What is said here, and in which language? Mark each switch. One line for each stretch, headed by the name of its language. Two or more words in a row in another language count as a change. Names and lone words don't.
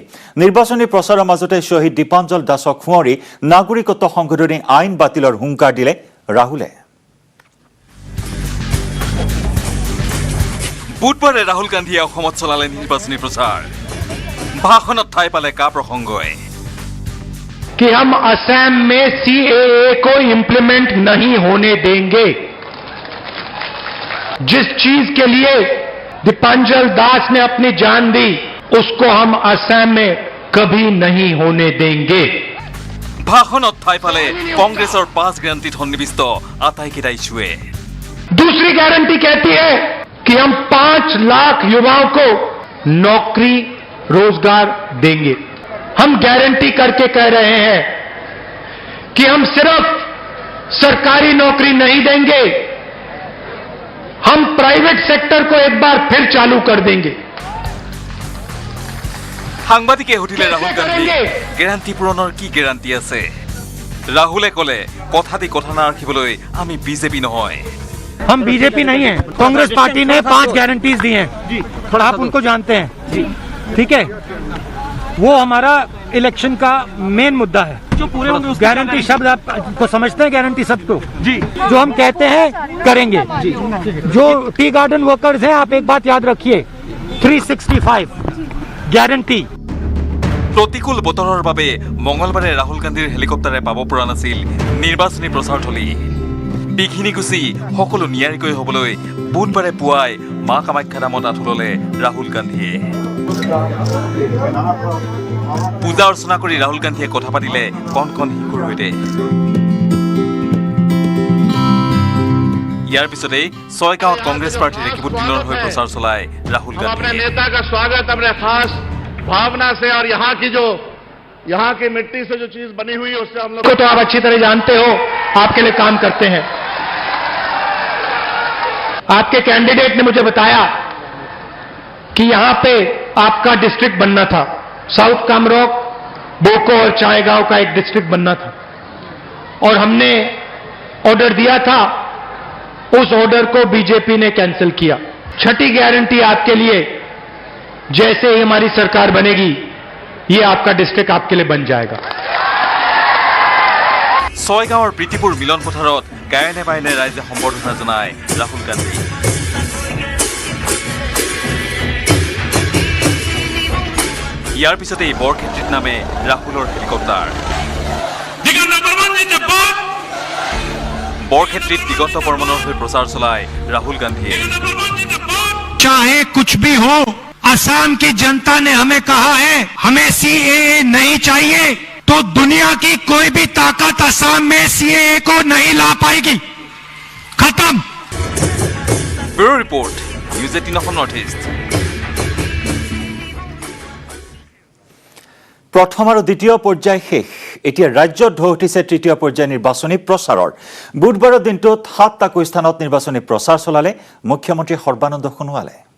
Assamese: নিৰ্বাচনী প্ৰচাৰৰ মাজতে শ্বহীদ দীপাঞ্জল দাসক সোঁৱৰি নাগৰিকত্ব সংশোধনী আইন বাতিলৰ হুংকাৰ দিলে ৰাহুলে। বুধবাৰে ৰাহুল গান্ধীয়ে অসমত চলালে নিৰ্বাচনী প্ৰচাৰ। ভাষণত ঠাই পালে কা প্ৰসংগই
Hindi: कि हम असम में सीएए को इंप्लीमेंट नहीं होने देंगे। जिस चीज के लिए दीपांजल दास ने अपनी जान दी उसको हम असम में कभी नहीं होने देंगे।
Assamese: ভাষণত ঠাই পালে কংগ্ৰেছৰ 5 গ্যাৰাণ্টিত সন্নিৱিষ্ট আটাইকেইটা ইছ্যুৱে।
Hindi: दूसरी गारंटी कहती है कि हम 5 लाख युवाओं को नौकरी रोजगार देंगे। हम गारंटी करके कह रहे हैं कि हम सिर्फ सरकारी नौकरी नहीं देंगे, हम
English: private sector
Hindi: को एक बार फिर चालू कर देंगे।
Assamese: সাংবাদিকে সুধিলে ৰাহুল গান্ধী গ্যাৰাণ্টি পূৰণৰ কি গ্যাৰাণ্টি আছে। ৰাহুলে ক'লে কথা দি কথা নাৰাখিবলৈ আমি বিজেপি নহয়।
Hindi: हम बीजेपी नहीं है। कांग्रेस पार्टी ने 5 गारंटीज दी हैं। थोड़ा आप उनको जानते हैं, ठीक है। वो हमारा इलेक्शन का मेन मुद्दा है। जो पूरे गारंटी शब्द आपको समझते हैं, गारंटी शब्द को जी, जो हम कहते हैं करेंगे जी। जो
English: tea garden workers
Hindi: हैं, आप एक बात याद रखिए, 365 गारंटी।
Assamese: প্ৰতিকূল বতৰৰ বাবে মঙলবাৰে ৰাহুল গান্ধীৰ হেলিকপ্টাৰে পাব পৰা নাছিল নিৰ্বাচনী প্ৰচাৰথলী। বিঘিনিকুচি সকলো নিয়াৰিকৈ হ'বলৈ বুধবাৰে পুৱাই মা কামাখ্যা নামত আঁঠু ল'লে ৰাহুল গান্ধীয়ে। পূজা অৰ্চনা কৰি ৰাহুল গান্ধীয়ে কথা পাতিলে কণ কণ শিশুৰ সৈতে। ইয়াৰ পিছতেই ছয়গাঁৱত কংগ্ৰেছ প্ৰাৰ্থী ৰেকিবুদ্দিনৰ হৈ প্ৰচাৰ চলায় ৰাহুল গান্ধীয়ে।
Hindi: अपने नेता का स्वागत अपने खास भावना से और यहाँ की मिट्टी से जो चीज बनी हुई है उससे हम लोग को तो आप अच्छी तरह जानते हो, आपके लिए काम करते हैं। आपके कैंडिडेट ने मुझे बताया कि यहां पे आपका डिस्ट्रिक्ट बनना था, साउथ कामरोक, बोको और चायगांव का एक डिस्ट्रिक्ट बनना था, और हमने ऑर्डर दिया था, उस ऑर्डर को बीजेपी ने कैंसिल किया। छठी गारंटी आपके लिए, जैसे ही हमारी सरकार बनेगी ये आपका डिस्ट्रिक्ट आपके लिए बन जाएगा।
Assamese: ছয়গাঁৱৰ প্ৰীতিপুৰ মিলন পথাৰত গায়নে বায়নে ৰাইজে সম্বৰ্ধনা জনায় ৰাহুল গান্ধী। ইয়াৰ পিছতেই বৰক্ষেত্ৰীত নামে ৰাহুলৰ হেলিকপ্টাৰ। বৰক্ষেত্ৰীত দিগন্ত বৰ্মনৰ হৈ প্ৰচাৰ চলায় ৰাহুল গান্ধীয়ে।
Hindi: चाहे कुछ भी हो, असम की जनता ने हमें कहा है हमें सीएए नहीं चाहिए, तो दुनिया की कोई भी ताकत असम में सीएए को नहीं ला पाएगी। खत्म।
English: bureau report,
Assamese: নিউজ 18 অসম নৰ্থ ইষ্ট। প্ৰথম আৰু দ্বিতীয় পৰ্যায় শেষ। এতিয়া ৰাজ্যত ঢৌ উঠিছে তৃতীয় পৰ্যায় নিৰ্বাচনী প্ৰচাৰৰ। বুধবাৰৰ দিনটোত 7টাকৈ স্থানত নিৰ্বাচনী প্ৰচাৰ চলালে মুখ্যমন্ত্ৰী সৰ্বানন্দ সোণোৱালে।